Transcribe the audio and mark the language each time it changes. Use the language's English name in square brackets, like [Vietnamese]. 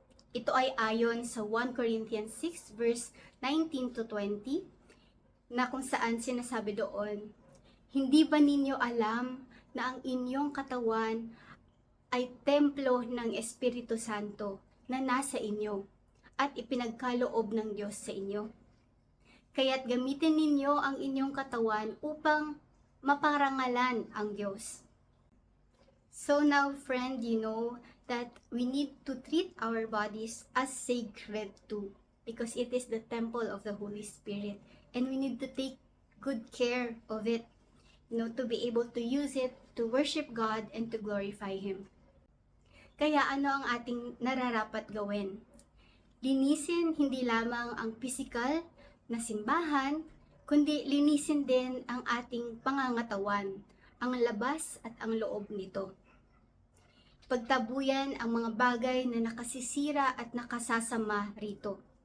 [Filipino] Ito ay ayon sa 1 Corinthians 6 verse 19 to 20 na kung saan sinasabi doon, hindi ba ninyo alam na ang inyong katawan ay templo ng Espiritu Santo na nasa inyo at ipinagkaloob ng Diyos sa inyo? Kaya't gamitin ninyo ang inyong katawan upang maparangalan ang Diyos. [English] So now, friend, you know that we need to treat our bodies as sacred too, because it is the temple of the Holy Spirit, and we need to take good care of it, to be able to use it to worship God and to glorify Him. [Filipino] Kaya ano ang ating nararapat gawin? Linisin hindi lamang ang physical na simbahan, kundi linisin din ang ating pangangatawan, ang labas at ang loob nito. Pagtabuyan ang mga bagay na nakasisira at nakasasama rito.